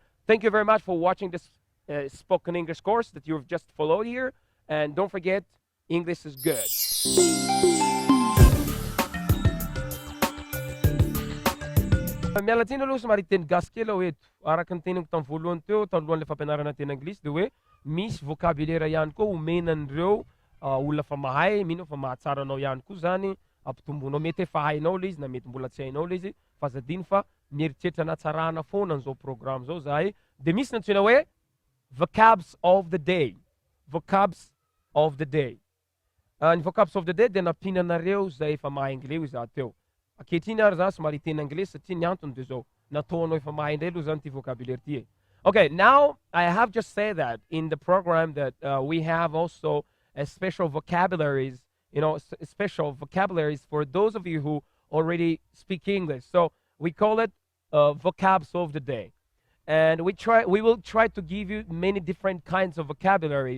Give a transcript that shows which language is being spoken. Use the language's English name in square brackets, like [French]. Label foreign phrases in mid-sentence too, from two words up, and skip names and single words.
[English] Thank you very much for watching this spoken English course that you've just followed here, and don't forget, English is good. [Malagasy] Mialatsiny aloha somary teny gasy kely aho eto araka ny teniko tamin'ny voalohany teo talohan'le fampianarana teny anglisy dia hoe misy vocabulaire ihany koa omenan'ireo olona fa mahay mino fa mahatsara anao ihany koa zany ampitombonao mety efa hainao le izy na mety mbola tsy hainao le izy fa azadino fa mieritreritra natsarana foana an'izao programme zao zahay dia misy nantsona hoe [English] vocabs of the day. Vocabs of the day. [Malagasy] Ny [English] vocabs of the day [Malagasy] dia nampinanareo zay efa mahay anglais iza teo. Akehitriny ary za somary teny anglais satria ny antony dia zao nataonao efa mahay indray aloha zany ty vocabulaire ty. [English] Okay, now I have just said that in the program that we have also a special vocabularies, special vocabularies for those of you who already speak English. So we call it vocabs of the day. And we will try to give you many different kinds of vocabularies.